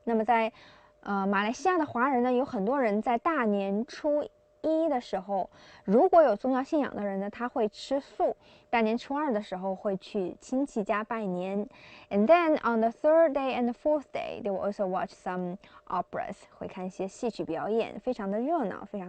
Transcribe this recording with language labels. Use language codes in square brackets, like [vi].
[zh] 那么在马来西亚的华人呢，有很多人在大年初一的时候，如果有宗教信仰的人呢，他会吃素。大年初二的时候会去亲戚家拜年。 [en] And then on the third day and the fourth day, they will also watch some operas. [zh] 会看一些戏曲表演，非常的热闹。